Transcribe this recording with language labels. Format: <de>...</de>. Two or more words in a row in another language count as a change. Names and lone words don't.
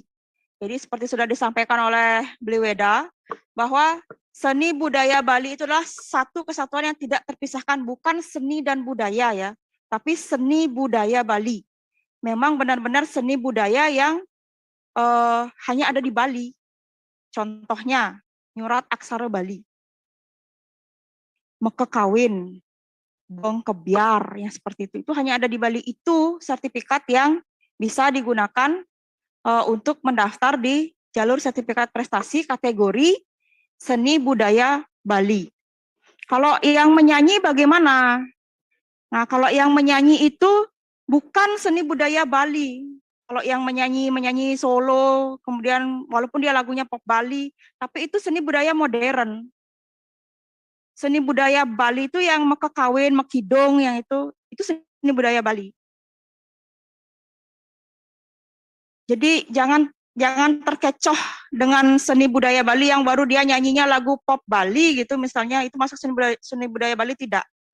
<id>Jadi seperti sudah disampaikan oleh Bli Weda, bahwa seni budaya Bali itu adalah satu kesatuan yang tidak terpisahkan, bukan seni dan budaya ya, tapi seni budaya Bali. Memang benar-benar seni budaya yang hanya ada di Bali. Contohnya,</id> <ban>nyurat aksara Bali, mekekawin, gong kebiar,</ban> <id>yang seperti itu hanya ada di Bali. Itu sertifikat yang bisa digunakan untuk mendaftar di jalur sertifikat prestasi kategori seni budaya Bali. Kalau yang menyanyi bagaimana? Nah, kalau yang menyanyi itu bukan seni budaya Bali. Kalau yang menyanyi solo, kemudian walaupun dia lagunya pop Bali, tapi itu seni budaya modern. Seni budaya Bali itu yang mekekawin, mekidong, yang itu seni budaya Bali. Jadi jangan terkecoh dengan seni budaya Bali yang baru dia nyanyinya lagu pop Bali gitu misalnya, itu masuk seni budaya Bali, tidak.</id>